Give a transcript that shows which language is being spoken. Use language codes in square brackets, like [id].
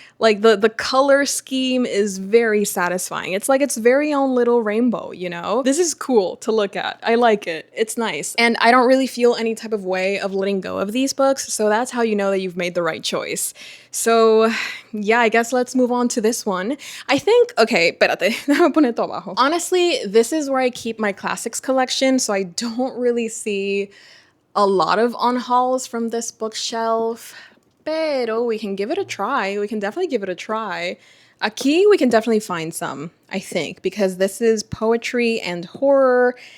[en] Like, the color scheme is very satisfying. It's like its very own little rainbow, you know? This is cool to look at. I like it. It's nice. And I don't really feel any type of way of letting go of these books, so that's how you know that you've made the right choice. So, yeah, I guess let's move on to this one. I think, okay, [es] espérate, déjame poner esto abajo. [en] Honestly, this is where I keep my classics collection, so I don't really see a lot of unhauls from this bookshelf. Pero we can give it a try. We can definitely give it a try. Aquí, we can definitely find some, I think, because this is poetry and horror.